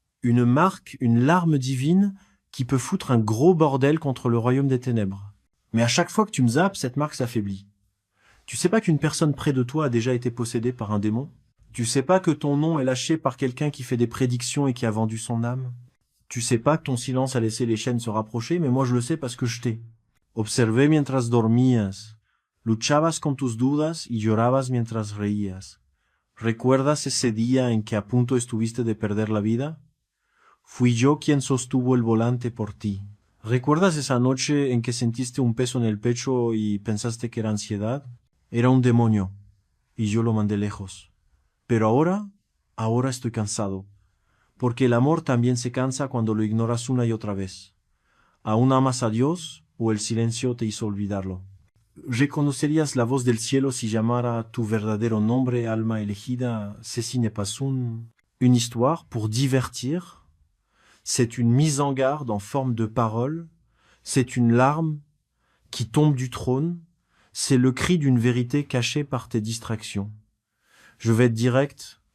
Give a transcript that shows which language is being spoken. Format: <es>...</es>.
<fr>Une marque, une larme divine qui peut foutre un gros bordel contre le royaume des ténèbres. Mais à chaque fois que tu me zappes, cette marque s'affaiblit. Tu sais pas qu'une personne près de toi a déjà été possédée par un démon? Tu sais pas que ton nom est lâché par quelqu'un qui fait des prédictions et qui a vendu son âme? Tu sais pas que ton silence a laissé les chaînes se rapprocher, mais moi je le sais parce que je t'ai.</fr> <es>Observé mientras dormías. Luchabas con tus dudas y llorabas mientras reías. ¿Recuerdas ese día en que a punto estuviste de perder la vida? Fui yo quien sostuvo el volante por ti. ¿Recuerdas esa noche en que sentiste un peso en el pecho y pensaste que era ansiedad? Era un demonio, y yo lo mandé lejos. Pero ahora estoy cansado, porque el amor también se cansa cuando lo ignoras una y otra vez. ¿Aún amas a Dios o el silencio te hizo olvidarlo? ¿Reconocerías la voz del cielo si llamara tu verdadero nombre, alma elegida?</es> <fr>Ceci n'est pas une histoire pour divertir. C'est une mise en garde en forme de parole. C'est une larme qui tombe du trône. C'est le cri d'une vérité cachée par tes distractions. Je vais être direct.</fr>